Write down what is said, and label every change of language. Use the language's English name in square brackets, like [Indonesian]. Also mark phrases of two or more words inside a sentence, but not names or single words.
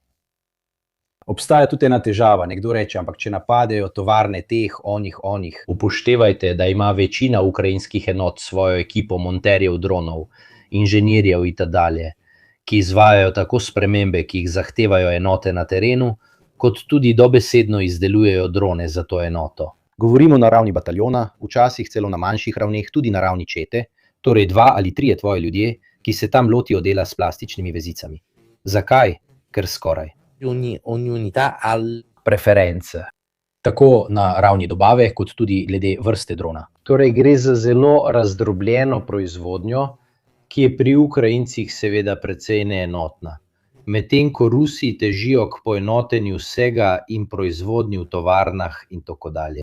[Slovenian] Obstaja tudi ena težava, nekdo reče, ampak če napadejo tovarne teh, onih, upoštevajte, da ima večina ukrajinskih enot svojo ekipo monterjev dronov, inženirjev in tako dalje, ki izvajajo tako spremembe, ki jih zahtevajo enote na terenu, kot tudi dobesedno izdelujejo drone za to enoto. Govorimo na ravni bataljona, včasih celo na manjših ravneh, tudi na ravni čete, torej 2 ali 3 tvoji ljudje, ki se tam lotijo dela s plastičnimi vezicami. Zakaj? Ker skoraj. [Italian] Ogni unità ha [Slovenian] Preference. Tako na ravni dobave, kot tudi glede vrste drona. Torej gre za zelo razdrobljeno proizvodnjo, ki je pri Ukrajincih seveda precej neenotna. Medtem ko Rusi težijo k poenotenju vsega in proizvodnji v tovarnah in tako dalje.